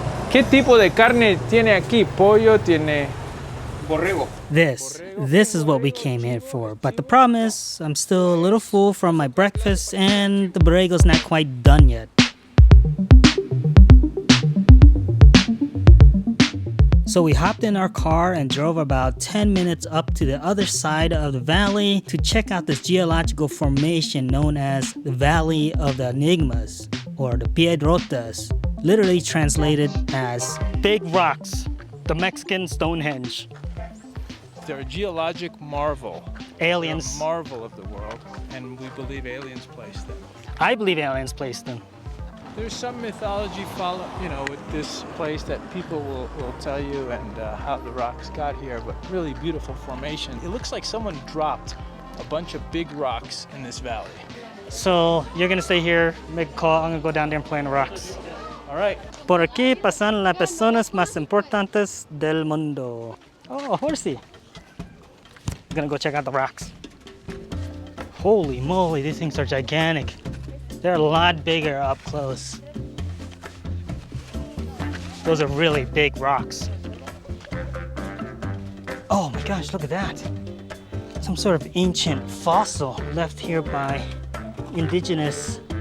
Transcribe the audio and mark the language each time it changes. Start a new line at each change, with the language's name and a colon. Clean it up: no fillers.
Spanish: ¿Qué tipo de carne tiene aquí? Pollo, tiene Borrego.
English: This is what we came here for. But the problem is, I'm still a little full from my breakfast and the borrego's not quite done yet. So we hopped in our car and drove about 10 minutes up to the other side of the valley to check out this geological formation known as the Valley of the Enigmas, or the Piedrotas, literally translated as big rocks, the Mexican Stonehenge. They're a geologic marvel. Aliens. They're a marvel of the world, and we believe aliens placed them. I believe aliens placed them. There's some mythology with this place that people will tell you and how the rocks got here, but really beautiful formation. It looks like someone dropped a bunch of big rocks in this valley. So you're gonna stay here, make a call. I'm gonna go down there and play in the rocks. All right.
Spanish: Por aquí pasan las personas más importantes del mundo.
English: Oh, a horsey. I'm gonna go check out the rocks. Holy moly, these things are gigantic. They're a lot bigger up close. Those are really big rocks. Oh my gosh, look at that. Some sort of ancient fossil left here by indigenous.